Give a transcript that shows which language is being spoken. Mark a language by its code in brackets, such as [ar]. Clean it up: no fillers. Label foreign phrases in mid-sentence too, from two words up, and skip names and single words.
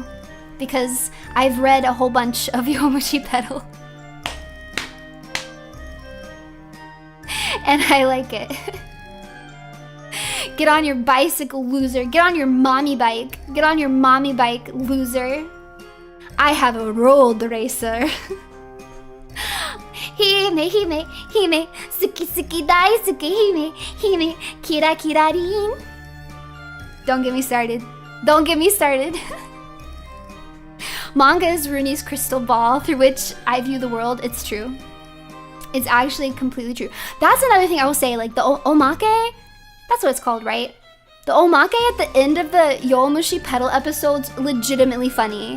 [en] Because I've read a whole bunch of Yowamushi Pedal. And I like it. Get on your bicycle, loser. Get on your mommy bike. Get on your mommy bike, loser. I have a road racer. [ja] ひめ ひめ ひめ すき すき だいすき ひめ ひめ, きら きら りん. [en] Don't get me started. Don't get me started. Manga is Runie's crystal ball through which I view the world. It's true. It's actually completely true. That's another thing I will say, like the omake, that's what it's called, right? The omake at the end of the Yowamushi Pedal episode's legitimately funny.